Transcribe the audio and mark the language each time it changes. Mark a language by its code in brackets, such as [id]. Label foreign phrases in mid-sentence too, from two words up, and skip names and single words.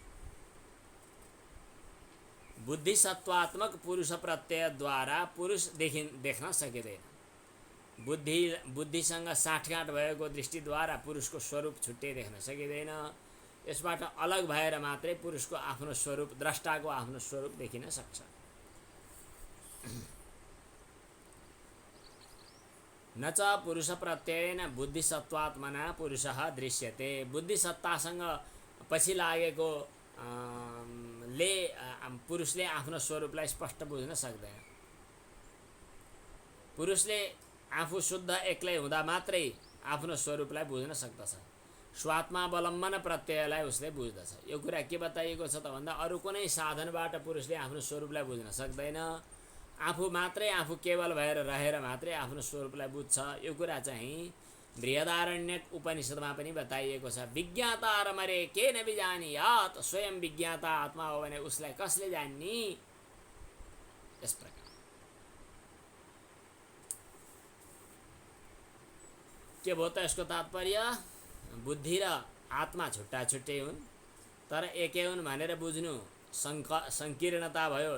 [ne] बुद्धिसत्वात्मक पुरुष प्रत्ययद्वारा पुरुष देख्न सकिँदैन। बुद्धिसँग साँठगाँठ भएको दृष्टिद्वारा पुरुषको स्वरूप छुट्टै देख्न सकिँदैन। यसबाट अलग भएर मात्रै पुरुषको आफ्नो स्वरूप, द्रष्टाको आफ्नो स्वरूप देखिन सक्छ। [sa] न च पुरुष प्रत्ययेन बुद्धिसत्वात्मना पुरुषः दृश्यते। [ne] बुद्धिसत्तासँग पछि लागेको पुरुषले आफ्नो स्वरूपलाई स्पष्ट बुझ्न सक्दैन। पुरुषले आफू शुद्ध एक्लै हुँदा मात्रै आफ्नो स्वरूपलाई बुझ्न सक्दछ। स्वात्मावलम्बन प्रत्ययलाई उसले बुझ्दछ। यो कुरा के बताइएको छ त भन्दा अरू कुनै साधनबाट पुरुषले आफ्नो स्वरूपलाई बुझ्न सक्दैन। आफू मात्रै, आफू केवल भएर रहेर मात्रै आफ्नो स्वरूपलाई बुझ्छ। यो कुरा चाहिँ बृहदारण्यक उपनिषदमा पनि बताइएको छ। [sa] विज्ञातारमरे केन विजानीयात्, [ne] स्वयं विज्ञाता आत्मा हो भने उसलाई कसले जान्ने। यस प्रकार के भयो त यसको तात्पर्य? बुद्धि र आत्मा छुट्टा छुट्टै हुन् तर एकै हुन् भनेर बुझ्नु सङ्कीर्णता भयो।